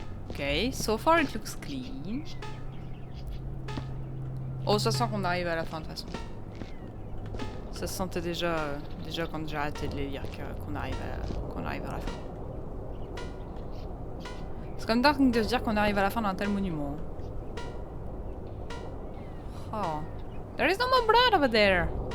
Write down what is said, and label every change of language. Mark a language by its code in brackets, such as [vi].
[en] Okay, so far it looks clean. [fr] Oh, ça sent qu'on arrive à la fin de toute façon. Ça se sentait déjà, déjà quand j'ai arrêté de les lire qu'on arrive à la fin. C'est comme dingue de se dire qu'on arrive à la fin d'un tel monument. [en] Oh, there is no more blood over there.